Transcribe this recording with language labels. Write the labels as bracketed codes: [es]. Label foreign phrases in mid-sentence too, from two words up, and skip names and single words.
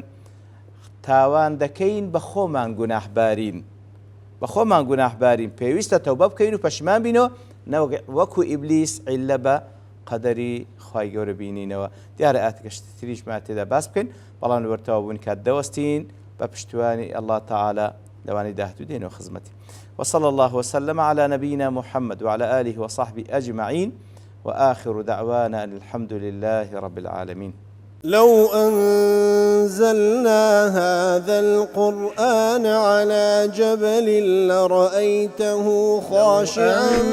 [ckb] تاوان دەکەین بە خۆمان گوناحبارین، بە خۆمان گوناحبارین، پێویستە تەوبە بکەین و پەشیمان بینەوە، وەکو ئیبلیس عیلە بە قەدەری خوای گەورە بینینەوە. دیارە ئاتەکە شتی تریشمان تێدا باس بکەین، بەڵام لەوەرتەوە بوون کات دەوەستین بە پشتیوانی [ar] الله تعالى [ckb] لەوانی داهاتوو دێنەوە خزمەتی. [ar] وصلى الله وسلم على نبينا محمد وعلى آله وصحبه أجمعين وآخر دعوانا أن الحمد لله رب العالمين. لو أنزلنا هذا القرآن على جبل لرأيته خاشعا